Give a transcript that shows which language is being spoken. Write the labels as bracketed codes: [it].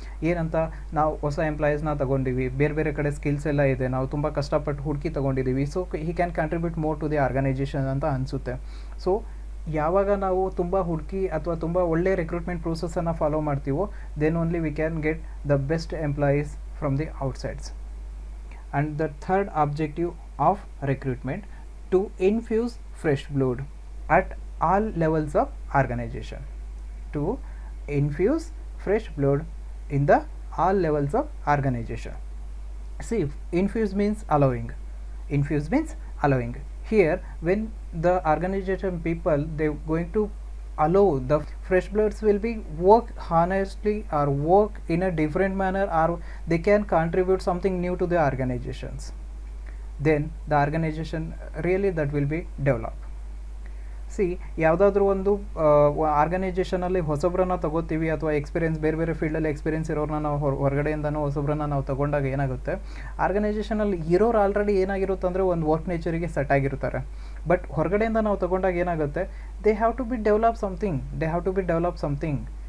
[kn] ಏನಂತ, ನಾವು ಹೊಸ ಎಂಪ್ಲಾಯೀಸ್ನ ತೊಗೊಂಡಿವಿ, ಬೇರೆ ಬೇರೆ ಕಡೆ ಸ್ಕಿಲ್ಸ್ ಎಲ್ಲ ಇದೆ, ನಾವು ತುಂಬ ಕಷ್ಟಪಟ್ಟು ಹುಡುಕಿ ತೊಗೊಂಡಿದ್ದೀವಿ, [en] so he can contribute more to the organization [kn] ಅಂತ ಅನಿಸುತ್ತೆ. ಸೊ ಯಾವಾಗ ನಾವು ತುಂಬ ಹುಡುಕಿ ಅಥವಾ ತುಂಬ ಒಳ್ಳೆ ರಿಕ್ರೂಟ್ಮೆಂಟ್ ಪ್ರೋಸೆಸನ್ನು ಫಾಲೋ ಮಾಡ್ತೀವೋ, [en] Then only we can get the best employees from the outsides. And the third objective of recruitment, to infuse fresh blood at all levels of organization. To infuse fresh blood in the all levels of organization. See, infuse means allowing. Infuse means allowing. Here, when the organization people, they're going to allow the fresh bloods will be work honestly or work in a different manner, or they can contribute something new to the organizations, then the organization really that will be developed. [kn] C, ಯಾವುದಾದ್ರೂ ಒಂದು ಆರ್ಗನೈಜೇಷನಲ್ಲಿ ಹೊಸಬ್ರನ್ನ ತಗೋತೀವಿ ಅಥವಾ experience ಬೇರೆ ಬೇರೆ ಫೀಲ್ಡಲ್ಲಿ experience ಇರೋರನ್ನ ನಾವು ಹೊರಗಡೆಯಿಂದನೂ ಹೊಸಬ್ರನ್ನ ನಾವು ತೊಗೊಂಡಾಗ ಏನಾಗುತ್ತೆ, ಆರ್ಗನೈಜೇಷನಲ್ಲಿ ಇರೋರು ಆಲ್ರೆಡಿ ಏನಾಗಿರುತ್ತೆ ಅಂದರೆ ಒಂದು ವರ್ಕ್ ನೇಚರಿಗೆ ಸೆಟ್ ಆಗಿರ್ತಾರೆ. [en] but [kn] ಹೊರಗಡೆಯಿಂದ ನಾವು ತೊಗೊಂಡಾಗ ಏನಾಗುತ್ತೆ, [en] They have to be develop something.